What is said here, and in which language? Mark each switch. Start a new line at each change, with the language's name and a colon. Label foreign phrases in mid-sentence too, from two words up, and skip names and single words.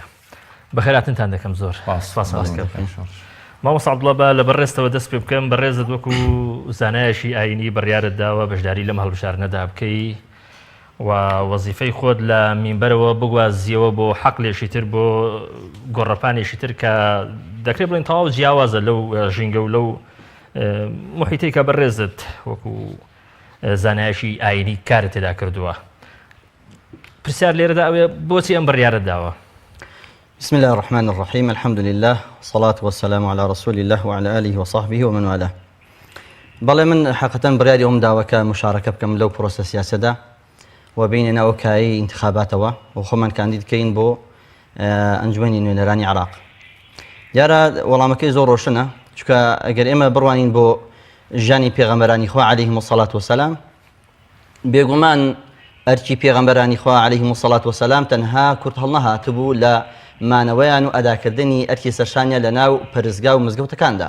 Central Kurdish: بەخێراتنتان دەکەم زۆر مامۆستا عەبدوڵڵا بە لە بەڕێستەوە دەست پێ بکەم بەڕێزت وەکو زانایەشی ئاینی بڕیارت داوە بەشداری لەم هەڵبژارنەدا بکەی و وەزیفەی خۆت لە مینبەرەوە بگوازیەوە بۆ حەقلێکی تر بۆ گۆڕەپانێکی تر کە دەکرێت بڵێن تەواو جیاوازە لەو ژینگە و لەو محیتەی کە بەڕێزت وەکو زانایەشی ئاینی کارت تێدا کردووە. پرسیار لێرەدا ئەوێ بۆچی ئەم بڕیارت داوە؟
Arabic: بسم الله الرحمن الرحيم الحمد لله والصلاة والسلام على رسول الله وعلى آله وصحبه ومن والاه.
Central Kurdish: بەڵێ من حقیقەتەن بڕیاری ئەوم داوە کە مشارەکە بکەم لەو پرۆسە سیاسەتدا و بینێنە ئەو کایی انتخاباتەوە و خۆمان کاندید بکەین بۆ ئەنجومەنی نوێنەرانی عێراق. دیارە وەڵامەکەی زۆر ڕۆشنە چونکە ئەگەر ئێمە بڕوانین بۆ ژیانی پێغەمبەرانی خوا
Arabic: عەلەیهیمۇ الصەلاة وەسەلام
Central Kurdish: بێگومان ئەرکی پێغەمبەرانی خوا
Arabic: عەلەیهیمۇ الصەلاة وەسەلام
Central Kurdish: تەنها کورت هەڵنەهاتبوو لە مانەوەیان و ئەداکردنی ئەرکی سەرشانیان لە ناو پەرستگا و مزگەوتەکاندا.